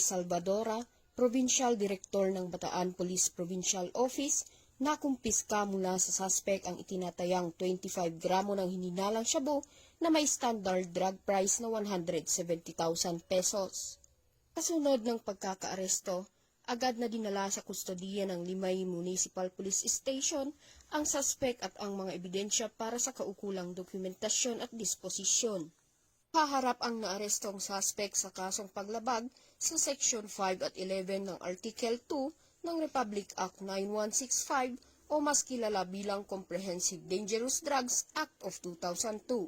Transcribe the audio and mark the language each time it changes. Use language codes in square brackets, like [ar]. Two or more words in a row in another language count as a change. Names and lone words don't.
[tl] Salvadora, Provincial Director ng Bataan Police Provincial Office, nakumpiska mula sa suspect ang itinatayang 25 gramo ng hininalang shabu na may [en] standard drug price [tl] na 170,000 pesos. Kasunod ng pagkakaaresto, agad na dinala sa kustodiya ng Limay Municipal Police Station ang suspect at ang mga ebidensya para sa kaukulang dokumentasyon at disposisyon. Haharap ang naarestong suspect sa kasong paglabag sa Section 5 at 11 ng Article 2 ng Republic Act 9165 o mas kilala bilang Comprehensive Dangerous Drugs Act of 2002.